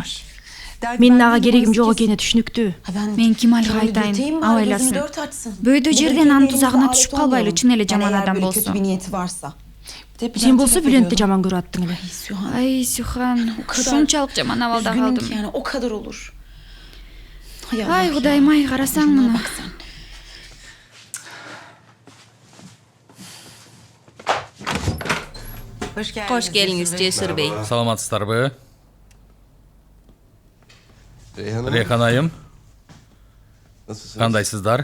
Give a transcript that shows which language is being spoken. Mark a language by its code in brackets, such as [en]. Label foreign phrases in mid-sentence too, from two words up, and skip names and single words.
[ky] Менин ага керегим жок экени түшүнүктүү. Мен Кемалга айтайын, абайласын. Бөйдө жерден анын тузагына түшүп калбайлы, чын эле жаман адам болсо. Сен болсо Bülent'ти жаман көрүп аттың эле. Ай, Сухан, ушунчалык жаман абалда калдым. [tr] O kadar olur. [ky] Ай, Кудайым, ай, карасаң муну. Кош келиңиз, Жесур бей. Саламатсыздарбы? Рейхан айым, кандайсыздар?